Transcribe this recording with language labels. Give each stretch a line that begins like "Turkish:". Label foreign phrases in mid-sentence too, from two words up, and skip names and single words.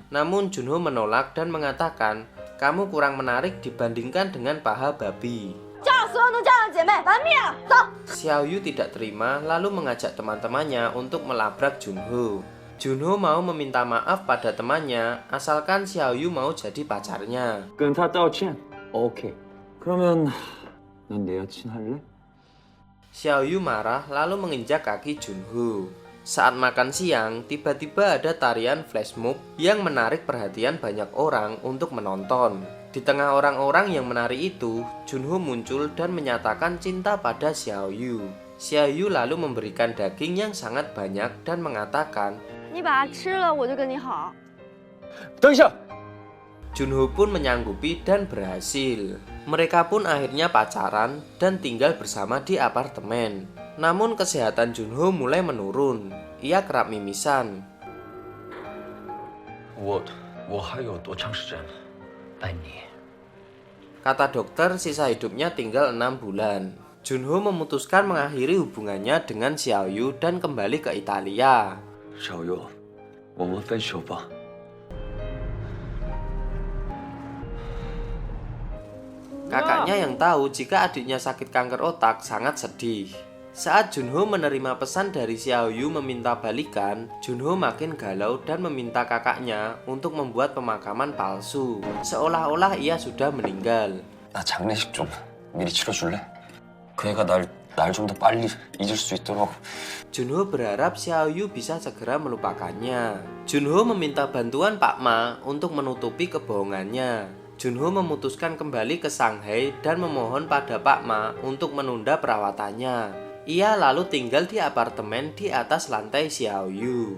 Indonesian: Namun Junho menolak dan mengatakan, kamu kurang menarik dibandingkan dengan paha babi. Xiao Yu tidak terima lalu mengajak teman-temannya untuk melabrak Junho. Junho mau meminta maaf pada temannya asalkan Xiao Yu mau jadi pacarnya.
Chinese: 跟他道歉
Korean: OK 그러면 넌 내 여친 할래?
Indonesian: Xiao Yu marah lalu menginjak kaki Junho. Saat makan siang, tiba-tiba ada tarian flash mob yang menarik perhatian banyak orang untuk menonton. Di tengah orang-orang yang menari itu, Junho muncul dan menyatakan cinta pada Xiao Yu. Xiao Yu lalu memberikan daging yang sangat banyak dan mengatakan,
Chinese: 你把它吃了，我就跟你好。等一下
Indonesian: Junho pun menyanggupi dan berhasil. Mereka pun akhirnya pacaran dan tinggal bersama di apartemen. Namun kesehatan Junho mulai menurun. Ia kerap mimisan.
Chinese: 我还有多长时间爱你？
Indonesian: Kata dokter sisa hidupnya tinggal 6 bulan. Junho memutuskan mengakhiri hubungannya dengan Xiao Yu dan kembali ke Italia.
Chinese: 小优，我们分手吧。
Indonesian: Kakaknya yang tahu jika adiknya sakit kanker otak sangat sedih. Saat Junho menerima pesan dari Xiao Yu meminta balikan, Junho makin galau dan meminta kakaknya untuk membuat pemakaman palsu, seolah-olah ia sudah meninggal.
Korean: 나 장례식 좀 미리 치러줄래? 그 애가 날 좀 더 빨리 잊을 수 있도록.
Indonesian: Junho berharap Xiao Yu bisa segera melupakannya. Junho meminta bantuan Pak Ma untuk menutupi kebohongannya. Junho memutuskan kembali ke Shanghai dan memohon pada Pak Ma untuk menunda perawatannya. Ia lalu tinggal di apartemen di atas lantai Xiao Yu.